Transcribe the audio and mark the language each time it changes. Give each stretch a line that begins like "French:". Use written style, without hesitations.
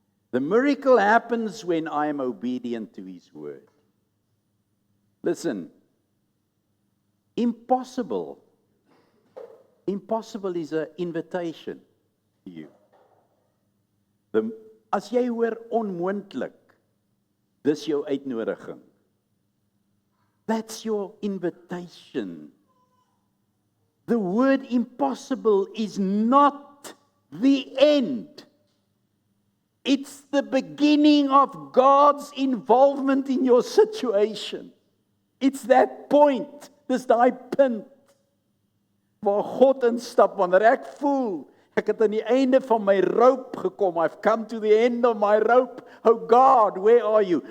English: The miracle happens when I am obedient to His word. Listen, impossible is an invitation to you.
Afrikaans: As jy hoor onmoontlik, dis jou uitnodiging.
English: That's your invitation. The word impossible is not the end. It's the beginning of God's involvement in your situation. It's that point,
Afrikaans: dis daai punt, waar God instap, wanneer ek voel, ek het aan die einde van my rope gekom,
English: I've come to the end of my rope, oh God, where are you?